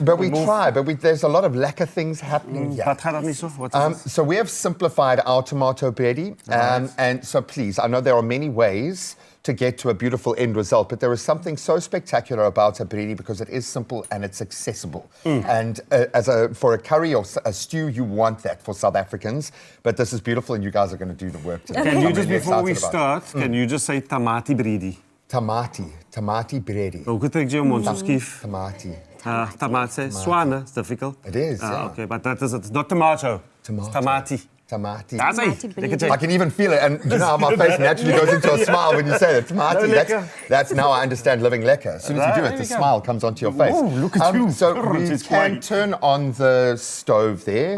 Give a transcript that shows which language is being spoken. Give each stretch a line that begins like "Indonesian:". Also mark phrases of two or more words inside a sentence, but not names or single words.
English: but we try, but there's a lot of Lekka things happening here. So we have simplified our tomato bredie, and so please, I know there are many ways to get to a beautiful end result, but there is something so spectacular about a bredie because it is simple and it's accessible. And for a curry or a stew, you want that for South Africans, but this is beautiful and you guys are going to do the work today. Can you just, before we start, can you just say tamati bredie? Tamati bredie.
Afrikaans: Hoe krijg je mond skief?
English: Tamati. Tamati. Swane, it's difficult. It is, yeah. Okay, but it's not tomato. It's tamati. Tamati. Tamati. I can even feel it, and you know how my face naturally goes into a smile when you say it. Tamati. That's now I understand living Lekka. As soon as you do it, the smile comes onto your face. Oh, look at you. So we can turn on the stove there.